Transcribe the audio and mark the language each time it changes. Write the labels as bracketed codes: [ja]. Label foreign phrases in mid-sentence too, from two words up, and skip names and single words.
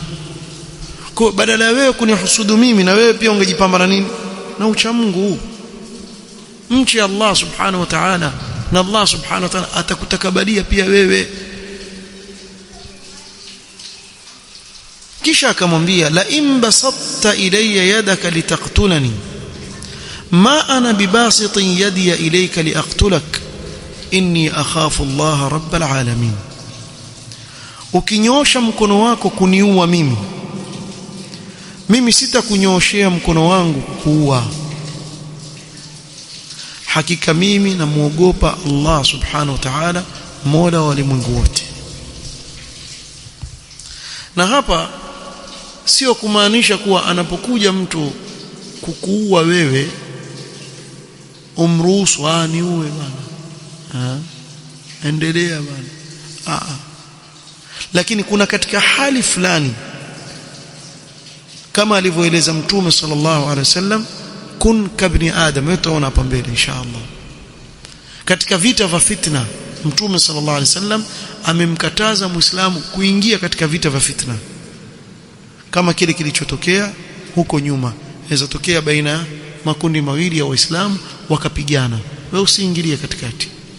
[sw] Kwa badala ya wewe kunihusudu mimi, na wewe pia ungejipambana nini na ucha Mungu. Mche Allah [ar] سبحانه وتعالى, [sw] na Allah [ar] سبحانه وتعالى [sw] atakutakabalia pia wewe. Kisha akamwambia, [ar] لئن بسطت إلي يدك لتقتلني ما أنا بباسط يدي إليك لأقتلك إني أخاف الله رب العالمين. [sw] ukinyosha mkono wako kuniua mimi sitakunyooshea mkono wangu kuua. Hakika mimi namuogopa Allah [ar] سبحانه وتعالى, [sw] Mola wa ulimwengu wote. Na hapa sio kumaanisha kuwa anapokuja mtu kukuua wewe umruhusu niue bwana, endelea bwana. Lakini kuna katika hali fulani kama alivyoeleza Mtume [ar] صلى الله عليه وسلم, كن كابن آدم, [sw] utaona hapa mbele inshallah. Katika vita vya fitna Mtume [ar] صلى الله عليه وسلم [sw] amemkataza Muislamu kuingia katika vita vya fitna, kama kile kilichotokea huko nyuma. Inaweza tokea baina makundi mawili ya Waislamu wakapigana, wewe usiingilie katikati.